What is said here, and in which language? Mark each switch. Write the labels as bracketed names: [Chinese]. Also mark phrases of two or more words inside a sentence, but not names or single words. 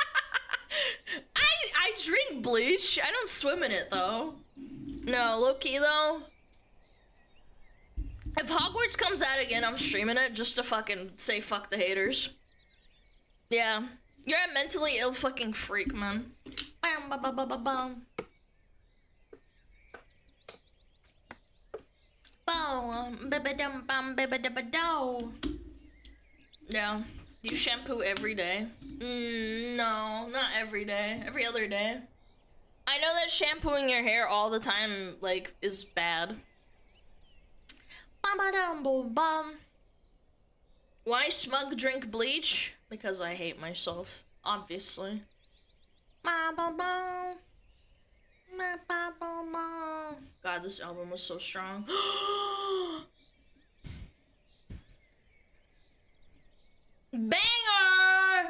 [English] I drink bleach. I don't swim in it though. No, low key though. If Hogwarts comes out again, I'm streaming it just to fucking say fuck the haters. Yeah. You're a mentally ill fucking freak, man. Bam, ba, ba, ba, ba, bam. Bow, ba-ba-dum, bam, ba-ba-da-ba-dow. Yeah. Do you shampoo every day? No, not every day. Every other day. I know that shampooing your hair all the time, like, is bad. Ba-ba-dum-boom-bum. Why Smug drink bleach? Because I hate myself, obviously. God, this album was so strong. Banger!